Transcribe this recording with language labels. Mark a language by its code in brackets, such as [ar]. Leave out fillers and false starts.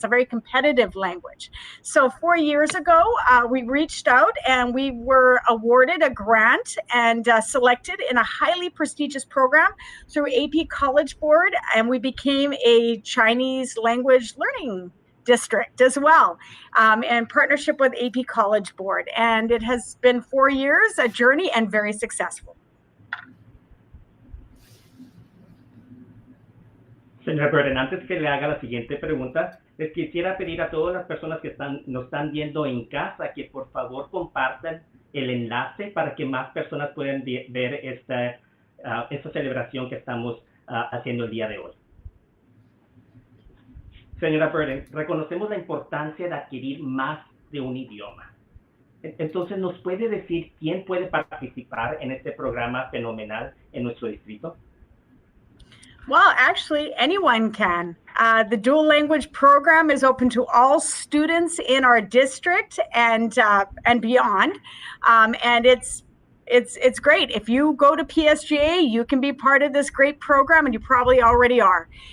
[en] It's a very competitive language. So 4 years ago, we reached out and we were awarded a grant and selected in a highly prestigious program through AP College Board. And we became a Chinese language learning district as well, in partnership with AP College Board. And it has been 4 years, a journey, and very successful. [es] Señora Burden, antes que le haga la siguiente pregunta, les quisiera pedir a todas las personas que nos están viendo en casa que por favor compartan el enlace para que más personas puedan ver esta celebración que estamos haciendo el día de hoy. Señora Burden, reconocemos la importancia de adquirir más de un idioma. Entonces, ¿nos puede decir quién puede participar en este programa fenomenal en nuestro distrito? [en] Well, actually, anyone can. The dual language program is open to all students in our district and beyond. And it's great. If you go to PSJA, you can be part of this great program, and you probably already are.